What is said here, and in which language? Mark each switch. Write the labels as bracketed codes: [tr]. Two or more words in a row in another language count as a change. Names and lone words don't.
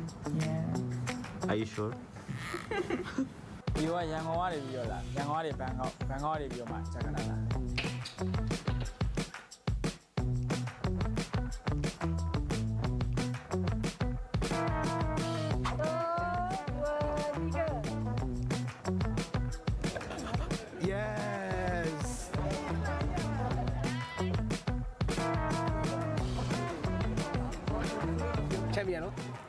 [en] Yeah. Are you sure? [my] ဒီကရန်ကုန်ကနေပြီးတော့လာရန်ကုန်ကနေဘန်ကောက်ကနေပြီးတော့မှဂျကာတာလာ [en] Yes! Champion, no?